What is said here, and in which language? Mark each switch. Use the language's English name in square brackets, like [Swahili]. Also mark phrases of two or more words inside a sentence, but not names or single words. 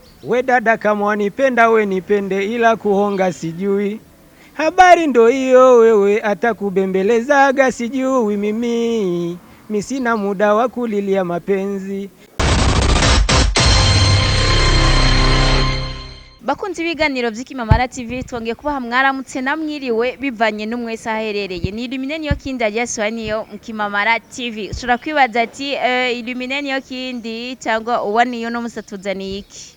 [Swahili] We dada kama wanipenda we nipende, ila kuhonga sijui. Habari ndo hiyo wewe, atakubembelezaga sijui mimi. Mi sina muda wa kulilia mapenzi. [Rundi] Bakunzi ibiganiro by'Ikimamara TV twongeye kubaha mwaramutse namwiriwe bivanye n'umwese aherereye. Ni Illumine niyo kindi agiye niyo Mukimamara TV. Ushobora kwibaza ati Illumine niyo kindi cyangwa uwa niyo no musatuzaniye iki?